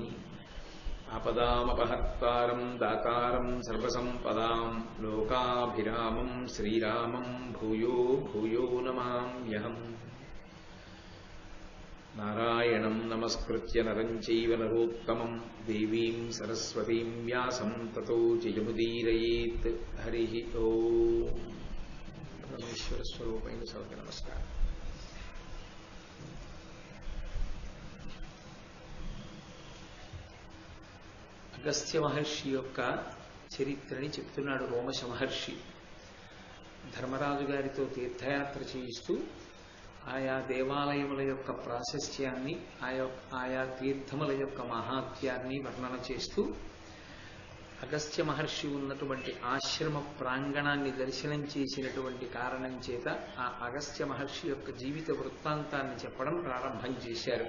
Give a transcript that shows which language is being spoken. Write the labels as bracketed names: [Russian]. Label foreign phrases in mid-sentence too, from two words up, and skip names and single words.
[Sanskrit] आपदामपहर्तारं दातारं सर्वसम्पदां लोकाभिरामं श्रीरामं भूयो भूयो नमाम्यहम्। नारायणं नमस्कृत्य नरं चैव नरोत्तमं देवीं सरस्वतीं व्यासं ततो जयमुदीरयेत्। हरिः ओम्। [Telugu] परमेश्वरस्वरूपैన సర్వకే నమస్కారం। అగస్త్య మహర్షి యొక్క చరిత్రని చెప్తున్నాడు రోమశ మహర్షి. ధర్మరాజు గారితో తీర్థయాత్ర చేయిస్తూ ఆయా దేవాలయముల యొక్క ప్రాశస్త్యాన్ని ఆయా తీర్థముల యొక్క మహాత్యాన్ని వర్ణన చేస్తూ అగస్త్య మహర్షి ఉన్నటువంటి ఆశ్రమ ప్రాంగణాన్ని దర్శనం చేసినటువంటి కారణం చేత ఆ అగస్త్య మహర్షి యొక్క జీవిత వృత్తాంతాన్ని చెప్పడం ప్రారంభం చేశారు.